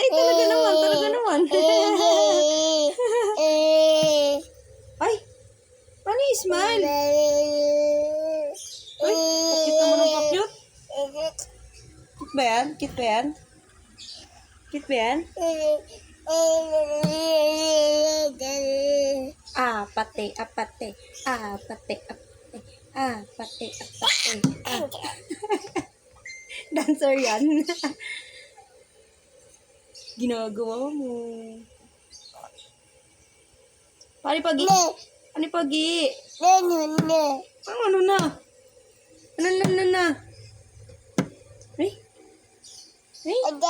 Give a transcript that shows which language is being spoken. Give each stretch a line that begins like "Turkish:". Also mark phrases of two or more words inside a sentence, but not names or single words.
Filipino: Ay, talaga naman, talaga naman. Ay, paano yung smile? Ay, cute naman ang pa-cute. Cute ba yan? Cute ba yan? Cute ba yan? Apate, apate, apate, apate, apate, apate. Dancer yan. Ginagawa mo. Paano pagi? Ano pagi? Ano na? Ano na? Ay? Ay?